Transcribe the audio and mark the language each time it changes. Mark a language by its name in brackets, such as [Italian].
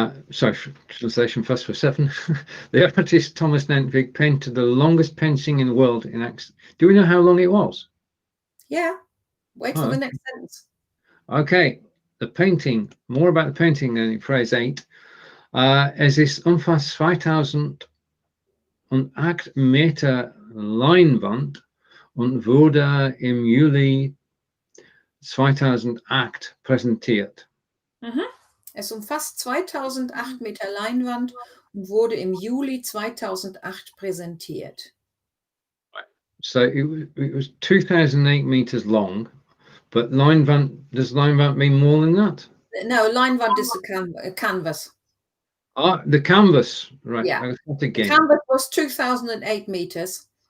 [English] Sorry, translation first for 7. The artist Thommes Nentwig painted the longest painting in the world in X. Do we know how long it was? Yeah. Wait for the next sentence. Okay. The painting, more about the painting than in phrase 8. [German] Es ist umfasst 2008 Meter Leinwand und wurde im Juli 2008 präsentiert. Es umfasst 2008 Meter Leinwand und wurde im Juli 2008 präsentiert. [English] So it was 2008 meters long, but Leinwand, does Leinwand mean more than that? No, Leinwand is a canvas. Ah, the canvas, right. Yeah. The canvas was 2008 meters.